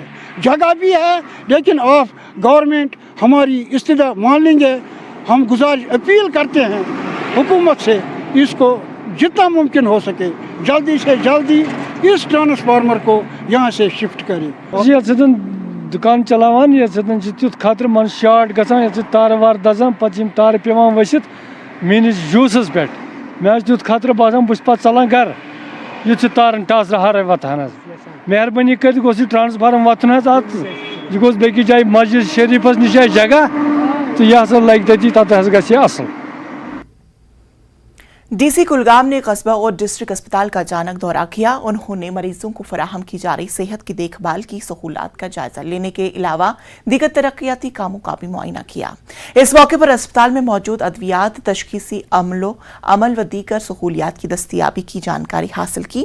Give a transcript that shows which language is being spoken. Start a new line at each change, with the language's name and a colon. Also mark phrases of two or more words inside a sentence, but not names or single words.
Hindi: जगह भी है लेकिन आप गवर्नमेंट हमारी इस्तिदा मान लेंगे। हम गुजारिश अपील करते हैं हुकूमत से इसको जितना मुमकिन हो सके जल्दी से जल्दी इस ट्रांसफार्मर को यहाँ से शिफ्ट करें।
Kashmiri: दुकान चलावान ये तुथ खतर मन शार्ट गसान तार वार दजान पे तार पेवान वसित मेनिस जूसस पे मे तुथ खतर बसान बस पे चलान घर युथ तारन टस हर वतान मेहरबानी कर ट्रांसफार्मर वतन यह गोस बेकि जाए मस्जिद शरीफस निश जगह तो यह लग तती तत गि असल।
Hindi: डीसी कुलगाम ने कस्बा और डिस्ट्रिक्ट अस्पताल का अचानक दौरा किया। उन्होंने मरीजों को फराहम की जा रही सेहत की देखभाल की सहूलत का जायजा लेने के अलावा दीगर तरक्याती कामों का भी मुआयना किया। इस मौके पर अस्पताल में मौजूद अद्वियात, तशखीसी अमल व दीगर सहूलियात की दस्तियाबी की जानकारी हासिल की।